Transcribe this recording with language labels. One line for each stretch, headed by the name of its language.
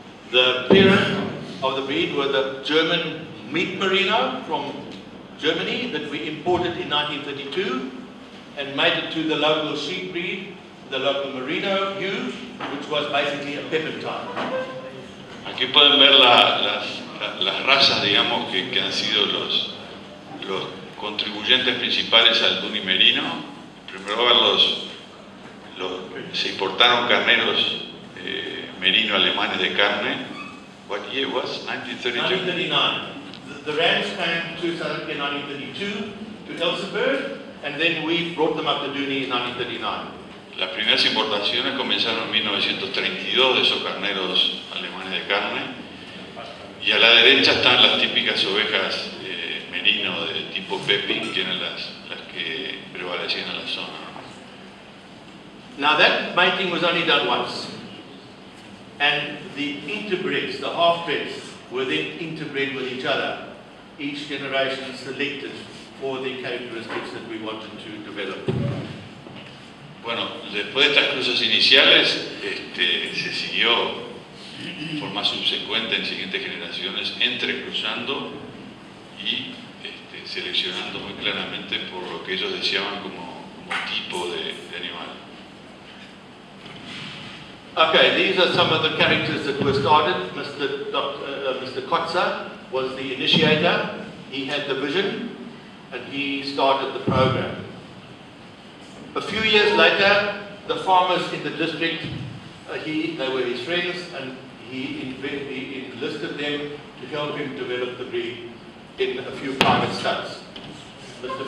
English: The parent of the breed was the German meat merino from Germany that we imported in 1932 and made it to the local sheep breed, the local merino ewe, which was basically a pepentine.
Spanish: Aquí pueden ver las razas, digamos, que han sido los contribuyentes principales al Dohne merino. En primer lugar, se importaron carneros merino alemanes de carne.
English: What year was 1932? 1939. The rams came to South Africa in 1932 to Elsenburg, and then we brought them up to Dohne in 1939.
Spanish: Las primeras importaciones comenzaron en 1932 de esos carneros alemanes de carne, y a la derecha están las típicas ovejas merino de tipo Pepin, que eran las que prevalecían en la zona.
English: Now that mating was only done once, and the interbreds, the half-breds, were then interbred with each other. Each generation selected for the characteristics that we wanted to develop.
Spanish: Bueno, después de estas cruces iniciales, se siguió forma subsecuente en siguientes generaciones, entrecruzando y seleccionando muy claramente por lo que ellos deseaban como tipo de animal.
English: Okay, these are some of the characters that were started. Mr. Kotza was the initiator. He had the vision and he started the program. A few years later, the farmers in the district, they were his friends, and he enlisted them to help him develop the breed in a few private studs. Mr.